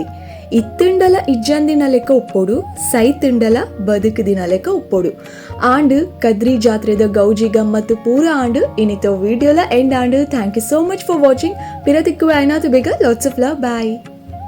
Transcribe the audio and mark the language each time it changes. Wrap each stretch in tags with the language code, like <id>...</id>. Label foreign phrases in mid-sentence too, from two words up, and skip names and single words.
<tcy>ಇತ್ತಿಂಡಲ ಇಜ್ಜಂದಿನ ಲೆಕ್ಕ ಉಪ್ಪೊಡು, ಸೈತಿಂಡಲ ಬದುಕುದಿನ ಲೆಕ್ಕ ಉಪ್ಪೊಡು. ಆಂಡ್ ಕದ್ರಿ ಜಾತ್ರೆದ ಗೌಜಿ ಗಮ್ಮತ್ತು ಪೂರ ಆಂಡ್ ಇನಿತೋ ವಿಡಿಯೋಲ ಎಂಡ್ ಆಂಡ್</tcy> <en>thank you so much for watching.</en> <tcy>ಪಿರತಿಕ್ಕು ಐನಾತು ಬೇಗ</tcy> <en>lots of love. bye.</en>